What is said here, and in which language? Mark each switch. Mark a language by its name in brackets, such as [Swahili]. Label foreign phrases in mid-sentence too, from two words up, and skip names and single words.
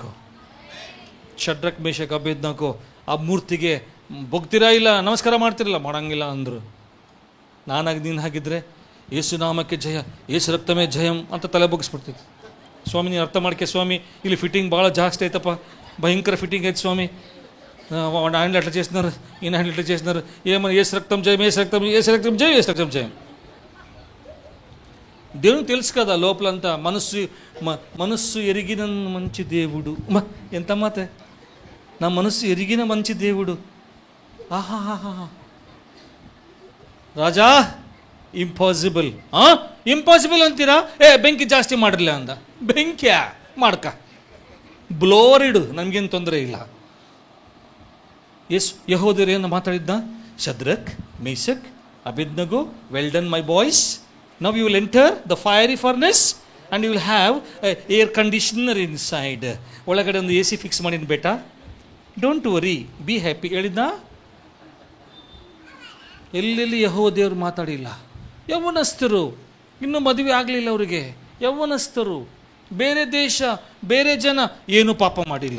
[Kannada] ಶಡ್ರಕ್ ಮೇಷಕ್ ಅಬೇದ್ನೆಗೋ ಆ ಮೂರ್ತಿಗೆ ಬೊಗ್ತೀರಾ ಇಲ್ಲ, ನಮಸ್ಕಾರ ಮಾಡ್ತಿರಲ್ಲ, ಮಾಡೋಂಗಿಲ್ಲ ಅಂದರು. ನಾನಾಗಿ ನೀನು ಹಾಗಿದ್ರೆ ಯೇಸು ನಾಮಕ್ಕೆ ಜಯ, [Telugu] యేసు రక్తమే జయం [Kannada] ಅಂತ ತಲೆ ಬಗ್ಗಿಸ್ಬಿಡ್ತಿತ್ತು. ಸ್ವಾಮಿ ನೀನು ಅರ್ಥ ಮಾಡ್ಕೆ ಸ್ವಾಮಿ, ಇಲ್ಲಿ ಫಿಟ್ಟಿಂಗ್ ಭಾಳ ಜಾಸ್ತಿ ಐತಪ್ಪ, [Telugu] భయంకర ఫిట్టింగ్ అయితే స్వామి, ఆయన అట్లా చేస్తున్నారు, ఈయన ఆయన ఇట్లా చేస్తున్నారు, ఏమని ఏసు రక్తం జయం, ఏసు రక్తం జయం. దేవునికి తెలుసు కదా లోపలంతా, మనస్సు ఎరిగిన మంచి దేవుడు. ఎంత మాతే, నా మనస్సు ఎరిగిన మంచి దేవుడు. [Kannada] ఆహాహా ರಾಜಾ, ಇಂಪಾಸಿಬಲ್ ಅಂತೀರಾ? ಬೆಂಕಿ ಜಾಸ್ತಿ ಮಾಡಿರಲಿಲ್ಲ ಅಂದ. ಬೆಂಕಿಯ ಮಾಡ್ಕ, ಬ್ಲೋರ್ ಇಡು, ನನಗೇನು ತೊಂದರೆ ಇಲ್ಲ. ಯೆಹೂದ್ಯರೇನು ಮಾತಾಡಿದ್ದ? ಶದ್ರಕ್, ಮೇಷಕ್, ಅಬೇದ್ನೆಗೋ, [English] Well done my boys, now you will enter the fiery furnace and you will have air conditioner inside. [Kannada] ಒಳಗಡೆ ಒಂದು AC ಫಿಕ್ಸ್ ಮಾಡಿನ ಬೇಟ, [English] Don't worry, be happy [Kannada] ಹೇಳಿದ್ದ. ಎಲ್ಲೆಲ್ಲಿ ಯೆಹೋವದೇವರು ಮಾತಾಡಿಲ್ಲ. ಯೌವನಸ್ಥರು, ಇನ್ನೂ ಮದುವೆ ಆಗಲಿಲ್ಲ ಅವರಿಗೆ, ಯೌವನಸ್ಥರು, ಬೇರೆ ದೇಶ, ಬೇರೆ ಜನ, ಏನೂ ಪಾಪ ಮಾಡಿಲ್ಲ.